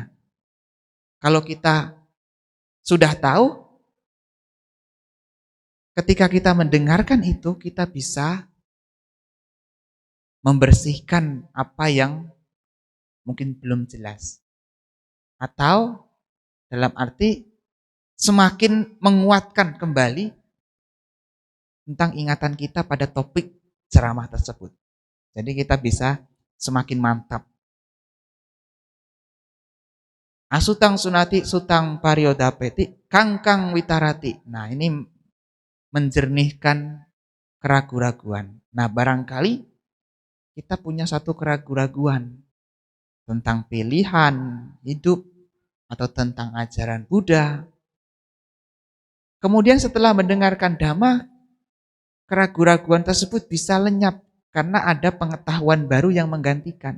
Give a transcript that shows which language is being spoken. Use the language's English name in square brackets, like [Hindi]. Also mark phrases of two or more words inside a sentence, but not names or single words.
[Indonesian] Kalau kita sudah tahu, ketika kita mendengarkan itu, kita bisa membersihkan apa yang mungkin belum jelas. Atau dalam arti semakin menguatkan kembali tentang ingatan kita pada topik ceramah tersebut. Jadi kita bisa semakin mantap. [Pali] Asutang sunati sutang pariyodapeti kangkang witarati. [Indonesian] Nah, ini menjernihkan keraguan-raguan. Nah, barangkali kita punya satu keraguan-raguan tentang pilihan hidup atau tentang ajaran Buddha. Kemudian setelah mendengarkan dhamma, keraguan-raguan tersebut bisa lenyap karena ada pengetahuan baru yang menggantikan.